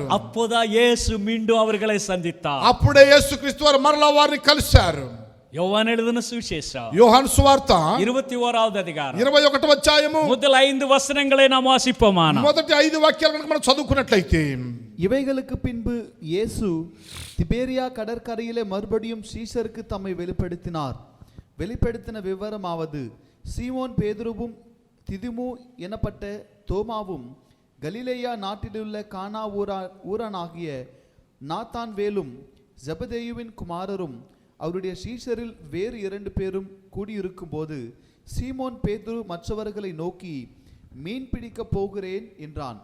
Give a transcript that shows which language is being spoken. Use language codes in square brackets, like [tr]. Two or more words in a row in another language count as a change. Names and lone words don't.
[ta] அப்போதான் இயேசு மீண்டும் அவர்களை சந்தித்தார். [te] అప్పుడే యేసు క్రీస్తు వారు మరలా వారిని కలిశారు. [ta] யோவான் எழுதின சுவிசேஷம் [te] యోహాను సువార్త [ta] 21வது அதிகாரம் [te] 21వ అధ్యాయము [ta] முதல் 5 వచనங்களை நாம் வாசிப்போமானா, [te] మొదటి 5 వాక్యాలు కనుక మనం చదువుకున్నట్లయితే, [ta] இவைகளுக்கு பின்பு இயேசு திபேரியா கடற்கரையிலே மறுபடியும் சீஷருக்கு தம்மை வெளிப்படுத்தின விவரமாவது, சீமோன் பேதுருவும் திதுமு எனப்பட்ட தோமாவும் கலிலேயா நாட்டிலுள்ள கானா ஊரானாகிய நாத்தான்வேலும் ஜெபதேயுவின் குமாரரும் அவருடைய சீஷரில் வேறு 2 பேரும் கூடியிருக்கும் போது சீமோன் பேதுரு மற்றவர்களை நோக்கி, மீன் பிடிக்க போகிறேன் என்றான்.